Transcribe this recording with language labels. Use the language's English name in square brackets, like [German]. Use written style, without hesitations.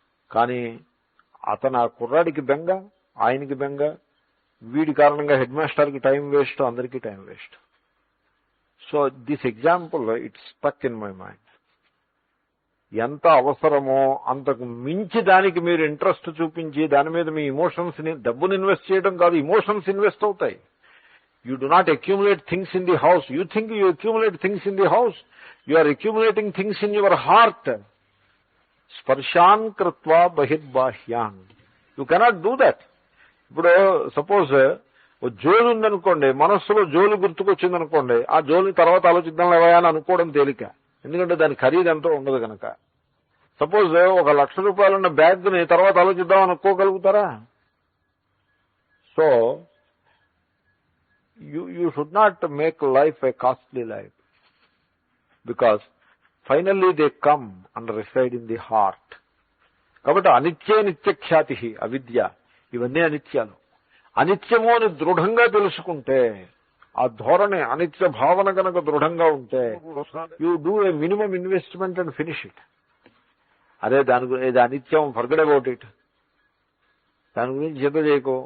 [Telugu] కానీ అతను ఆ కుర్రాడికి బెంగ, ఆయనకి బెంగ, వీడి కారణంగా హెడ్ మాస్టర్కి టైం వేస్ట్, అందరికీ time waste. [English] So this example it's stuck in my mind. [Telugu] ఎంత అవసరమో అంతకు మించి దానికి మీరు ఇంట్రెస్ట్ చూపించి దాని మీద మీ ఇమోషన్స్ ని, డబ్బును ఇన్వెస్ట్ చేయడం కాదు, ఇమోషన్స్ ఇన్వెస్ట్ అవుతాయి. [English] You do not accumulate things in the house. You think you accumulate things in the house. You are accumulating things in your heart. [Sanskrit] Sparshan kritva bahirbahyan. [English] You cannot do that. [Telugu] ఇప్పుడు suppose ఓ జోలు ఉందనుకోండి, మనస్సులో జోలు గుర్తుకొచ్చిందనుకోండి, ఆ జోలుని తర్వాత ఆలోచిద్దాం లేవా అని అనుకోవడం తేలిక, ఎందుకంటే దాని ఖరీదు ఎంతో ఉండదు కనుక. సపోజ్ 1 లక్ష రూపాయలున్న బ్యాగ్ని తర్వాత ఆలోచిద్దాం అనుకోగలుగుతారా? [English] So you should not make life a costly life, because finally they come and reside in the heart. [Telugu] కాబట్టి [Sanskrit] అనిత్యే నిత్యఖ్యాతి అవిద్య, [Telugu] ఇవన్నీ అనిత్యాలు. అనిత్యము అని దృఢంగా తెలుసుకుంటే, ఆ ధోరణి అనిత్య భావన కనుక దృఢంగా ఉంటే, [English] You do a minimum investment and finish it. [Telugu] అదే దాని గురించి అనిత్యం, [English] forget about it, [Telugu] దాని గురించి చింత చేయకు.